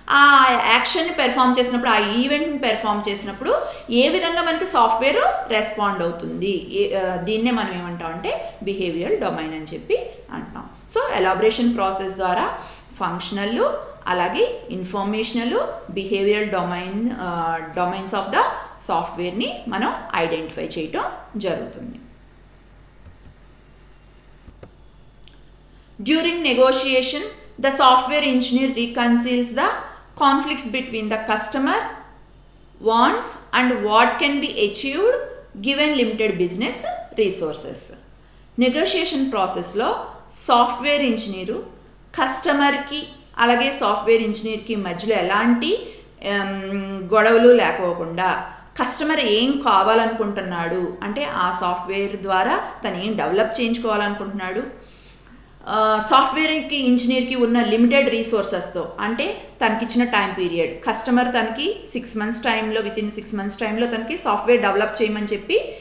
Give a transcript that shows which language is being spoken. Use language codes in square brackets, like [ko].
[te] ఆ యాక్షన్ని పెర్ఫామ్ చేసినప్పుడు, ఆ ఈవెంట్ని పెర్ఫామ్ చేసినప్పుడు ఏ విధంగా మనకి సాఫ్ట్వేర్ రెస్పాండ్ అవుతుంది, దీన్నే మనం ఏమంటాం అంటే బిహేవియరల్ డొమైన్ అని చెప్పి అంటాం. సో ఎలాబరేషన్ ప్రాసెస్ ద్వారా ఫంక్షనల్, అలాగే informational, behavioural domains of the సాఫ్ట్వేర్ని మనం ఐడెంటిఫై చేయటం జరుగుతుంది. [en] During negotiation, the software engineer reconciles the conflicts between the customer wants and what can be achieved given limited business resources. [te] Negotiation ప్రాసెస్లో software engineer కస్టమర్కి అలాగే software ఇంజనీర్కి మధ్యలో ఎలాంటి గొడవలు లేకోకుండా కస్టమర్ ఏం కావాలనుకుంటున్నాడు అంటే ఆ సాఫ్ట్వేర్ ద్వారా తను ఏం డెవలప్ చేయించుకోవాలనుకుంటున్నాడు, సాఫ్ట్వేర్కి ఇంజనీర్కి ఉన్న లిమిటెడ్ రీసోర్సెస్తో అంటే తనకిచ్చిన టైం పీరియడ్, కస్టమర్ తనకి 6 months టైంలో వితిన్ 6 months టైంలో తనకి సాఫ్ట్వేర్ డెవలప్ చేయమని చెప్పి